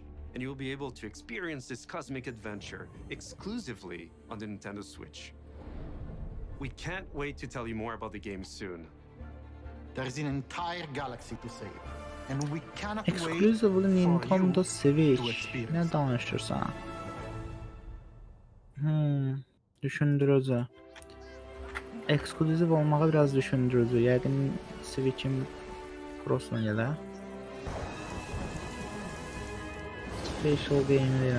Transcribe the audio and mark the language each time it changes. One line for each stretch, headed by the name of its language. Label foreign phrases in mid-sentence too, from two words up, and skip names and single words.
English: And you will be able to experience this cosmic adventure exclusively on the Nintendo Switch. We can't wait to tell you more about the game soon. There is an entire galaxy to save, and we cannot wait Exclusively for Nintendo you Switch. to experience.
Azerbaijani: Ne danışırsan? Düşündürücü. Ekskluziv olmağı biraz düşündürücü. Yəqin Switch'in Pro'suna gələr.
English: Special game
Azerbaijani: verirəm.